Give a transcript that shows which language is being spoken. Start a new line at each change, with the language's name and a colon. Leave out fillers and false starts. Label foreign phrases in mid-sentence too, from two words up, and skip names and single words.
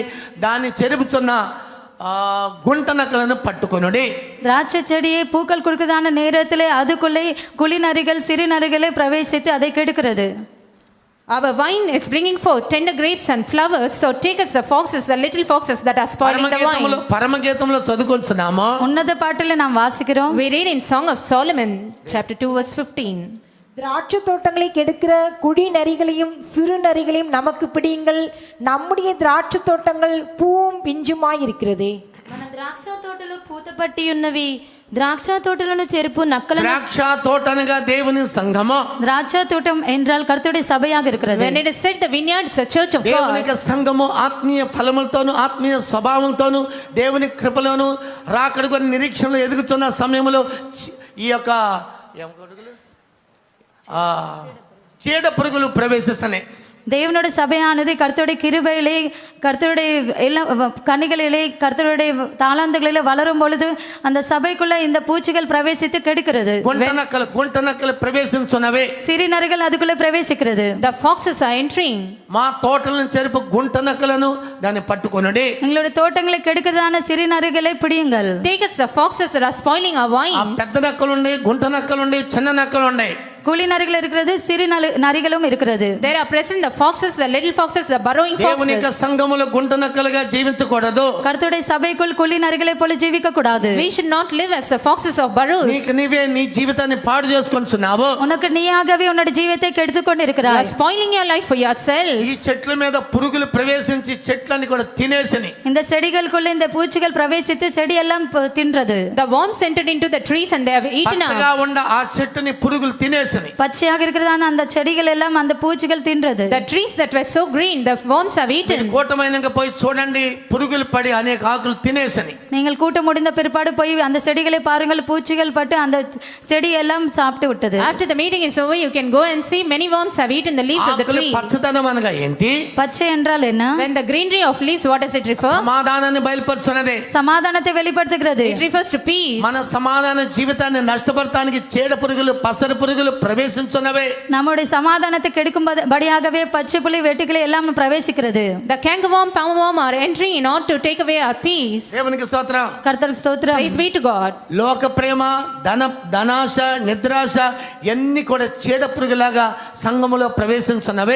Telugu: దాన్ని చెరుపుచున్న గుంటనకలను పట్టుకొనుడి.
Tamil: திராட்சை செடியை பூக்கள் கொடுக்கிறதான நேரத்திலே அதுக்குள்ளே குழி நரிகள், சிறு நரிகளை பிரவேசித்து அதை கெடுக்கிறது.
English: Our vine is bringing forth tender grapes and flowers, so take us the foxes, the little foxes that are spoiling the vine.
Telugu: పరమగీతంలో చదువుకొంచున్నాము.
Tamil: உன்னத பாட்டிலே நாம் வாசிக்கிறோம்.
English: We read in Song of Solomon chapter 2 verse 15.
Tamil: திராட்சை தோட்டங்களை கெடுக்கிற குடி நரிகளையும் சிறு நரிகளையும் நமக்கு பிடியுங்கள், நம்முடைய திராட்சை தோட்டங்கள் பூவும் பிஞ்சுமாய் இருக்கிறதே.
Telugu: మన ద్రాక్ష తోటలు పూత పట్టి ఉన్నవి, ద్రాక్ష తోటలను చెరుపు నక్కలను. ద్రాక్ష తోట అనగా దేవుని సంఘము.
Tamil: திராட்சை தோட்டம் என்றால் கர்த்தருடைய சபையாக இருக்கிறது.
English: When it is said the vineyard, it's a church of
Telugu: దేవుని
English: God.
Telugu: సంఘము ఆత్మీయ ఫలములతోను ఆత్మీయ స్వభావంతోను దేవుని కృపలోను రాకడకు నిరీక్షణలో ఎదుగుతున్న సమయంలో ఈ యొక్క చీడ పురుగులు ప్రవేశిస్తున్నాయి.
Tamil: தேவனுடைய சபையானது கர்த்தருடைய கிருபையிலே, கர்த்தருடைய எல்லா கனிகளிலே, கர்த்தருடைய தாளாந்துகளிலே வளரும் பொழுது அந்த சபைக்குள்ள இந்த பூச்சிகள் பிரவேசித்து கெடுக்கிறது.
Telugu: గుంట నక్కలు ప్రవేశించున్నవే.
Tamil: சிறுநர்கள் அதுக்குள்ள பிரவேசிக்கிறது.
English: The foxes are entering.
Telugu: మా తోటలను చెరుపు గుంట నక్కలను దాన్ని పట్టుకొనుడి.
Tamil: எங்களுடைய தோட்டங்களை கெடுக்கிறதான சிறுநர்களை பிடியுங்கள்.
English: Take us the foxes that are spoiling our
Telugu: ఆ
English: wine.
Telugu: పెద్ద నక్కలు ఉండి, గుంట నక్కలు ఉండి, చిన్న నక్కలు ఉన్నాయి.
Tamil: கூலி நரிகள் இருக்கிறது, சிறு நரிகளும் இருக்கிறது.
English: There are present the foxes, the little foxes, the burrowing
Telugu: దేవుని యొక్క
English: foxes.
Telugu: సంఘములో గుంట నక్కలుగా జీవించకూడదు.
Tamil: கர்த்தருடைய சபைக்குள் கூலி நரிகளை போல ஜீவிக்க கூடாது.
English: We should not live as the foxes of burrows.
Telugu: నీకు నీవే నీ జీవితాన్ని పాడు చేసుకొంచున్నావు.
Tamil: உனக்கு நீயாகவே உன்னோட ஜீவித்தை கெடுத்து
English: You
Tamil: கொண்டிருக்கிறாய்.
English: are spoiling your life for yourself.
Telugu: ఈ చెట్ల మీద పురుగులు ప్రవేశించి చెట్లని కూడా తినేసని.
Tamil: இந்த செடிகளுக்குள்ள இந்த பூச்சிகள் பிரவேசித்து செடி எல்லாம் தின்றது.
English: The worms entered into the trees and they have eaten
Telugu: పచ్చగా
English: up.
Telugu: ఉండ ఆ చెట్టుని పురుగులు తినేసని.
Tamil: பச்சையாக இருக்கிறதான அந்த செடிகள் எல்லாம் அந்த பூச்சிகள் தின்றது.
English: The trees that were so green, the worms have eaten.
Telugu: కూటమైనగా పోయి చూడండి, పురుగులు పడి అనేక ఆకులు తినేసని.
Tamil: நீங்கள் கூட்டம் முடிந்த பிற்பாடு போய் அந்த செடிகளை பாருங்கள், பூச்சிகள் பட்டு அந்த செடி எல்லாம் சாப்பிட்டு விட்டது.
English: After the meeting is over, you can go and see many worms have eaten the leaves of the
Telugu: ఆకులు
English: tree.
Telugu: పచ్చదనం అనగా ఏంటి?
Tamil: பச்சை என்றால் என்ன?
English: When the greenery of leaves, what does it refer?
Telugu: సమాధానాన్ని బయలుపరుచున్నదే.
Tamil: சமாதானத்தை வெளிப்படுத்துகிறது.
English: It refers to peace.
Telugu: మన సమాధాన జీవితాన్ని నష్టపడటానికి చీడ పురుగులు, పసర పురుగులు ప్రవేశించున్నవే.
Tamil: நம்முடைய சமாதானத்தை கெடுக்கும்படியாகவே பச்சை புலி வெட்டுக்கிளி எல்லாம் பிரவேசிக்கிறது.
English: The cankerworm, palmerworm are entering in order to take away our peace.
Telugu: దేవునికి స్తోత్రం.
Tamil: கர்த்தருக்கு ஸ்தோத்திரம்.
English: Praise be to God.
Telugu: లోక ప్రేమ, ధనాశ, నిద్రాశ ఎన్ని కూడా చీడ పురుగులాగా సంఘములో ప్రవేశించున్నవే.